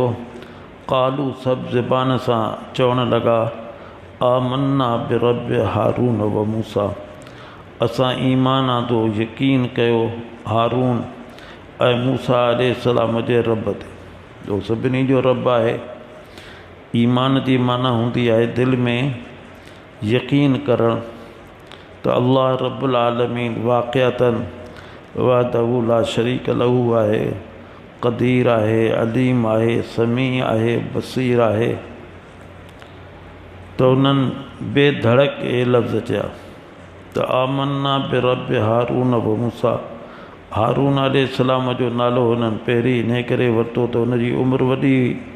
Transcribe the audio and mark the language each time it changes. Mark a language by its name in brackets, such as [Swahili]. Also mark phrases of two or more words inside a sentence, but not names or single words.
[Sindhi] क़ालू सभु ज़बान सां चवणु लॻा [Arabic] آمنا برب هارون وموسى, [Sindhi] असां ईमान आंदो यकीन कयो हारून ऐं मूसा अलैहिस्सलाम जे रब ते, जो सभिनी जो रब आहे। ईमान जी माना हूंदी आहे दिलि में यकीन करणु त [Arabic] الله رب العالمين [Sindhi] वाक़िअतन [Arabic] وحده لا شريك له [Sindhi] आहे, क़दीर आहे, अलीम आहे, समी आहे, बसीर आहे। त उन्हनि बेधड़क इहे लफ़्ज़ चया त [Arabic] آمنا برب هارون وموسى. [Sindhi] हारून अलैहिस्सलाम जो नालो हुननि पहिरीं इन करे वरितो त हुनजी उमिरि वॾी हुई।